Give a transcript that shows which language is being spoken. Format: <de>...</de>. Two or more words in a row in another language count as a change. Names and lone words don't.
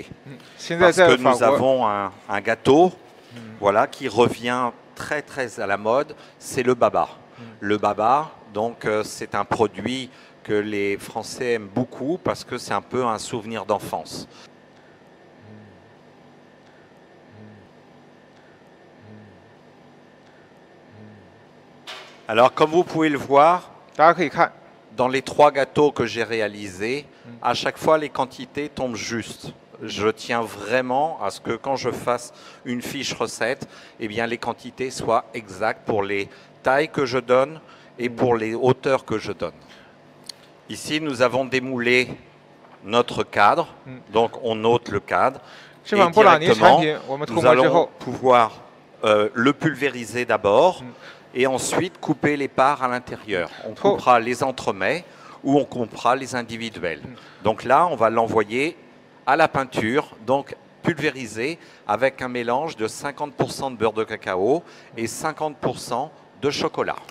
<zh>现在</zh> <fr>Parce</fr> <zh>在</zh> <fr>que</fr> <zh>法</zh> <fr>nous</fr> <zh>国，</zh> <fr>avons un gâteau voilà, qui revient très très à la mode, c'est le baba. Le baba, donc c'est un produit que les Français aiment beaucoup parce que c'est un peu un souvenir d'enfance. Alors comme vous pouvez le voir,</fr> <zh>大家可以看，</zh> <fr>dans les 3 gâteaux que j'ai réalisés, à chaque fois les quantités tombent justes. Je tiens vraiment à ce que quand je fasse une fiche recette, eh bien les quantités soient exactes pour les tailles que je donne et pour les hauteurs que je donne. Ici, nous avons démoulé notre cadre, donc on ôte le cadre</fr> <zh>这</zh> <fr>et</fr> <zh>款布朗尼产</zh> <fr>directement</fr> <zh>品我们涂</zh> <fr>nous</fr> <zh>抹之</zh> <fr>allons</fr> <zh>后，</zh> <fr>pouvoir le pulvériser d'abord et ensuite couper les parts à l'intérieur. On coupera les entremets ou on coupera les individuels. Donc là, on va l'envoyer à la peinture, donc pulvérisé avec un mélange de 50% de beurre de cacao et 50% de chocolat.</fr>